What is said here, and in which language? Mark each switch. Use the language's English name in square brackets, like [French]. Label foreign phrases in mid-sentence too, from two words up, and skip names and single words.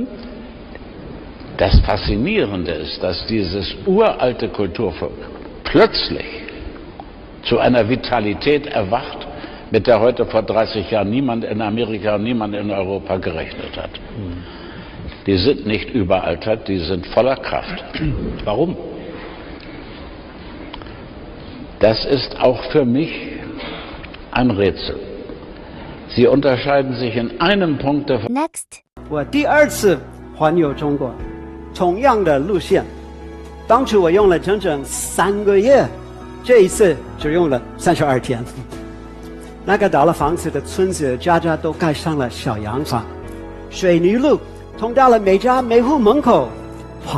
[German] Das Faszinierende ist, dass dieses uralte Kulturvolk plötzlich zu einer Vitalität erwacht, mit der heute vor 30 Jahren niemand in Amerika und niemand in Europa gerechnet hat. Die sind nicht überaltert, die sind voller Kraft. Warum? Das ist auch für mich ein Rätsel. Sie unterscheiden sich in einem Punkt davon. [Chinese] Next，我第2次环游中国，同样的路线，当初我用了整整3个月，这一次只用了32天。那个倒了房子的村子，家家都盖上了小洋房，水泥路通到了每家每户门口，哇！